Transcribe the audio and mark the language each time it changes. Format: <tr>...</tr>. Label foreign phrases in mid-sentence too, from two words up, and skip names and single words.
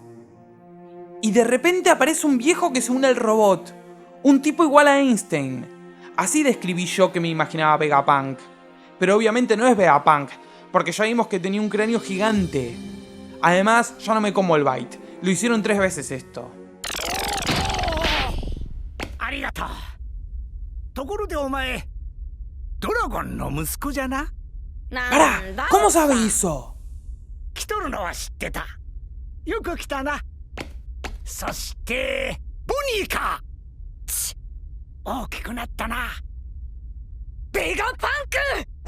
<es>Y de repente aparece un viejo que se une al robot, un tipo igual a Einstein. Así describí yo que me imaginaba Vegapunk. Pero obviamente no es Vegapunk, porque ya vimos que tenía un cráneo gigante. Además, yo no me como el Byte. Lo hicieron 3 veces esto.</es> <ja>ありがとう。ところでお前ドラゴンの息子じゃな。</ja> <es>¡Para! ¿Cómo sabe eso?</es> <ja>来とるのは知ってた。よく来たな。そしてボニーか。ち大きくなったな。ベガパンク。</ja>